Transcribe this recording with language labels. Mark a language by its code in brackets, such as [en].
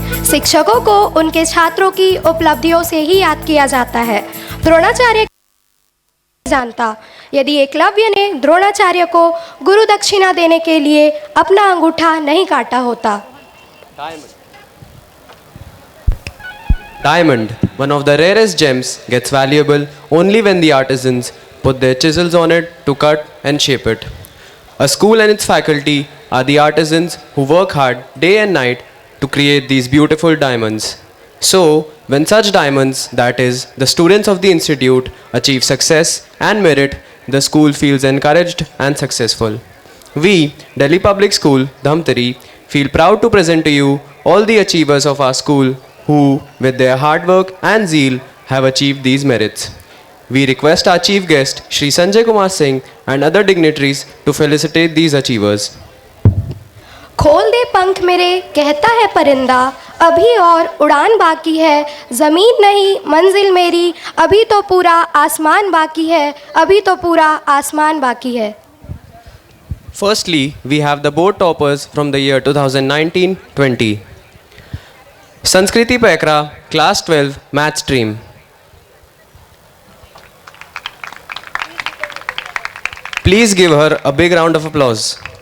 [hi] शिक्षकों को उनके छात्रों की उपलब्धियों से ही याद किया जाता है। द्रोणाचार्य जानता, यदि एकलव्य ने द्रोणाचार्य को गुरु दक्षिणा देने के लिए अपना अंगूठा नहीं काटा होता। [en] Diamond, one of the rarest gems, gets valuable only when the artisans put their chisels on it to cut and shape it. A school and its faculty are the artisans who work hard day and night to create these beautiful diamonds. So, when such diamonds, that is, the students of the institute, achieve success and merit, the school feels encouraged and successful. We, Delhi Public School, Dhamtari, feel proud to present to you all the achievers of our school who, with their hard work and zeal, have achieved these merits. We request our chief guest, Shri Sanjay Kumar Singh, and other dignitaries to felicitate these achievers. [hi] खोल दे पंख मेरे कहता है परिंदा, अभी और उड़ान बाकी है, ज़मीन नहीं मंजिल मेरी, अभी तो पूरा आसमान बाकी है, अभी तो पूरा आसमान बाकी है। [en] Firstly, we have the board toppers from the year 2019-20. Sanskriti Paikra, class 12, math stream. Please give her a big round of applause.